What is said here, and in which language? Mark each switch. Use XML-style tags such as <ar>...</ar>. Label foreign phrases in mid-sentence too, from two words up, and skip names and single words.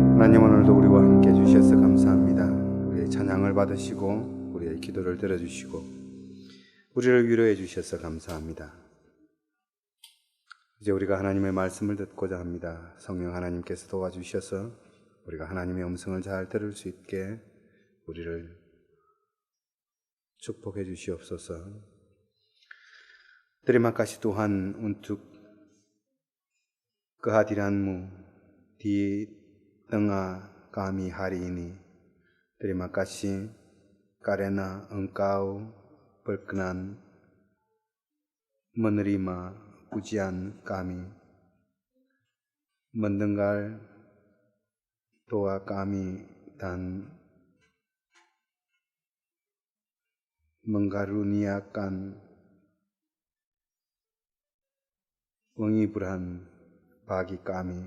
<ko>하나님 오늘도 우리와 함께 해주셔서 감사합니다. 우리의 찬양을 받으시고 우리의 기도를 들어주시고 우리를 위로해 주셔서 감사합니다. 이제 우리가 하나님의 말씀을 듣고자 합니다. 성령 하나님께서 도와주셔서 우리가 하나님의 음성을 잘 들을 수 있게 우리를 축복해 주시옵소서.</ko> <id>Terima kasih Tuhan untuk kehadiran-Mu di tengah kami hari ini. Terima kasih karena Engkau berkenan menerima pujian kami, mendengar doa kami dan mengkaruniakan penghiburan bagi kami.</id>